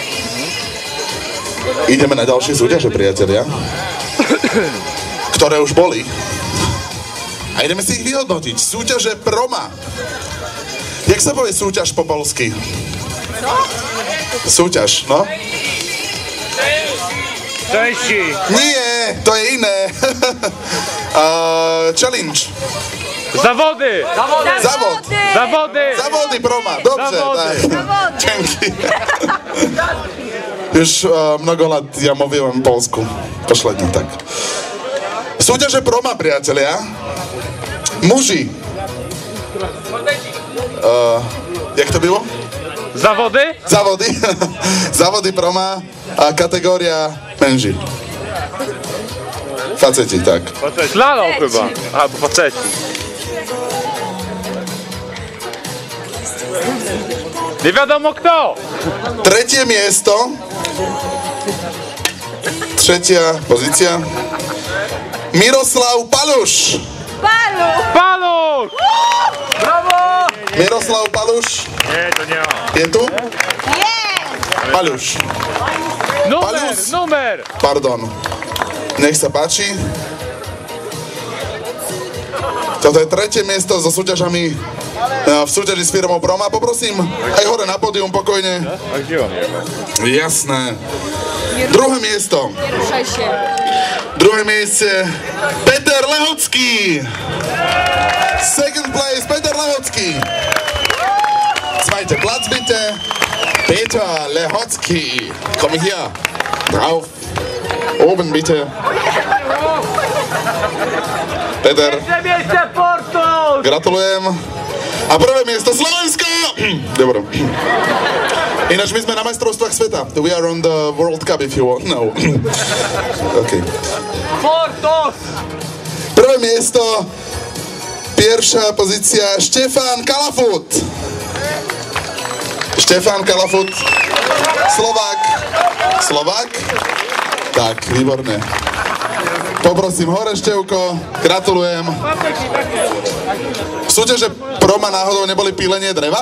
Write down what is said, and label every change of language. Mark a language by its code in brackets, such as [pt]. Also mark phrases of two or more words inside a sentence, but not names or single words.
[sk] ideme na ďalšie súťaže, priatelia, ktoré už boli. A ideme si ich vyhodnotiť. Súťaže Proma. Jak sa povie súťaž po polsky? Súťaž, no? [pl] Cześci! [sk] Nie, to je iné. Challenge. [pl] Zawody! Zawod. Zawody! Zawody Proma. Dobrze, Zawody. tak. Dzięki. Już mnogo lat ja mówiłem polsku. Pośrednio, tak. [sk] Súťaže Proma, priatelia. Muži. [pl] Jak to było? Zawody? Zawody. Zawody Proma. A kategoria mężi. Faceci, tak. Slalom chyba. Albo faceci. Nie wiadomo kto! [sk] Tretie miesto. [pl] Trzecia pozycja. Miroslav Paluš. Paluch! Brawo! [sk] Miroslav Paluš. Nie, to nie on. Je tu? Paluš. Numer! Pardon. Nech sa páči. Toto je tretie miesto so súťažami v súťaži s firmou Proma. Poprosím aj hore na pódium pokojne. [pl] A gdzie on je? [sk] Jasné. Druhé miesto. [pl] Ruszaj się. [sk] Druhé miejsce Peter Lehocký. [en] Second place Peter Lehocký. [de] Zweite Platz bitte. Peter Lehocký. Komm hier. Drauf. Oben bitte. Peter. [sk] Gratulujem. A prvé miesto Slovensko! Dobre. Ináč my sme na majstrovstvách sveta. [en] We are on the World Cup if you want. [sk] No. OK. Prvé miesto, [pl] pierwsza pozycja Štefan Kalafut. [sk] Štefan Kalafut, Slovák. Slovák? Tak, výborné. Poprosím hore, Števko, gratulujem. V súťaže Proma náhodou neboli pílenie dreva?